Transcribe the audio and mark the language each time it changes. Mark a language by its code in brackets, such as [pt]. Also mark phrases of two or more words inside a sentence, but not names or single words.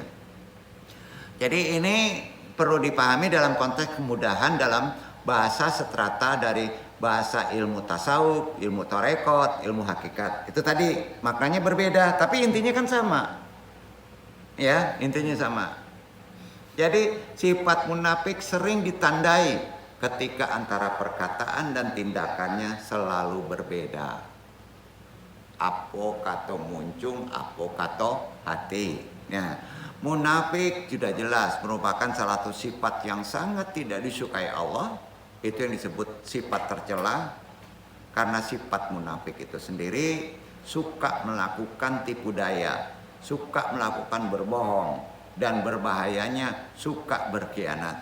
[id] Jadi ini perlu dipahami dalam konteks kemudahan dalam bahasa seterata dari bahasa ilmu tasawuf, ilmu tarekat, ilmu hakikat. Itu tadi maknanya berbeda, tapi intinya kan sama. Ya, intinya sama. Jadi sifat munafik sering ditandai ketika antara perkataan dan tindakannya selalu berbeda. [min] Apo kato muncung, apo kato hati. [id] Ya, munafik sudah jelas merupakan salah satu sifat yang sangat tidak disukai Allah. Itu yang disebut sifat tercela, karena sifat munafik itu sendiri suka melakukan tipu daya, suka melakukan berbohong, dan berbahayanya suka berkhianat.